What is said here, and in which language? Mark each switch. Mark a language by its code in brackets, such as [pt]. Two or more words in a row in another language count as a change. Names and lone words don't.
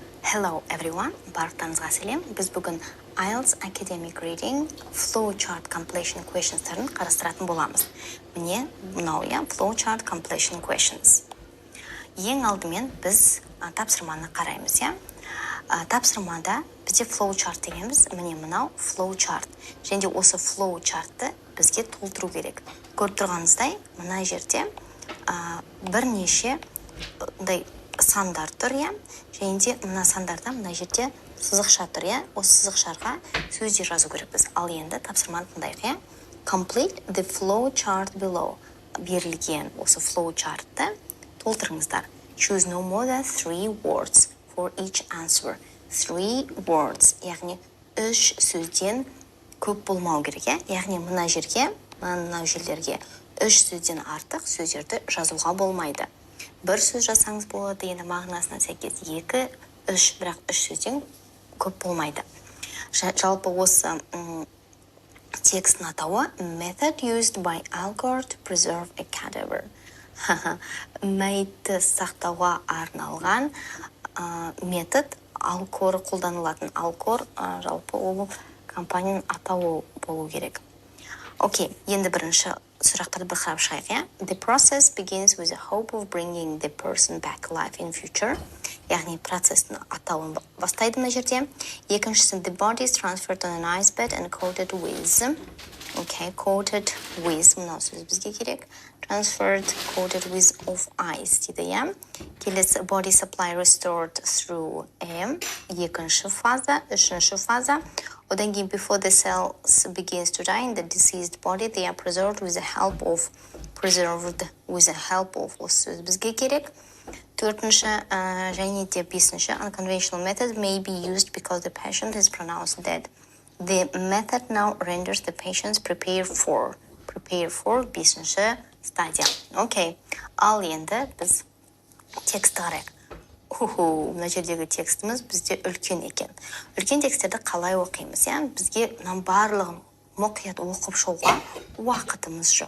[en] Hello everyone, [kk] барлықтарыңызға сәлем. Біз бүгін [en] IELTS Academic Reading Flowchart Completion Questions'тарын [kk] қарастыратын боламыз. Міне, мынау [en] Flowchart Completion Questions. [kk] Ең алдымен біз тапсырманы қараймыз, Тапсырмада бізде flowchart дегенбіз, міне мынау flowchart. Және осы flowchartты бізге толтыру керек. Көріп тұрғаныңыздай, мына жерде бірнеше сандар тұр, және де мына сандарда мына жерде сызықша тұр, осы сызықшарға сөздер жазу керекпіз. Ал енді тапсырманы тыңдайық, [en] Complete the flowchart below. [kk] Берілген осы flowchartты толтырыңыздар. [en] Choose no more than 3 words for each answer. 3 words, [kk] яғни 3 сөзден көп болмау керек, яғни мына жерге, мына жерлерге 3 сөзден артық сөздерді жазуға болмайды. Бір сөз жазсаңыз болады, енді мағынасына сәйкес 2, 3, бірақ 3 сөзден көп болмайды. Жалпы осы текстің атауы Method used by alcohol to preserve a cadaver. Мәйітті сақтауға арналған метод, алкор қолданылатын. Алкор жалпы ол компанияның атауы болу керек. Окей, енді бірінші сұрақтарды бір қарап шығайық, [en] The process begins with the hope of bringing the person back alive in future. [kk] Яғни процестің атауын бастайды мына жерде. Екіншісі, [en] The body is transferred on an ice bed and coated with. Okay, coated with, [kk] мынау сөз бізге керек. [en] Transferred, coated with of ice [kk] дейді, Келесі, [en] body supply restored through [kk] екінші фаза, үшінші фаза. Одан кейін, [en] before the cells begins to die in the deceased body, they are preserved with the help of, [kk] осы сөз бізге керек. Төртінші, және де бесінші, [en] unconventional method may be used because the patient is pronounced dead. The method now renders the patients prepare for [kk] бесінші стадия. Окей, ал енді біз текстті қарайық. Мына жердегі текстіміз бізде үлкен екен. Үлкен тексттерді қалай оқимыз, Бізге барлығын мұқият оқып шығуға уақытымыз жоқ.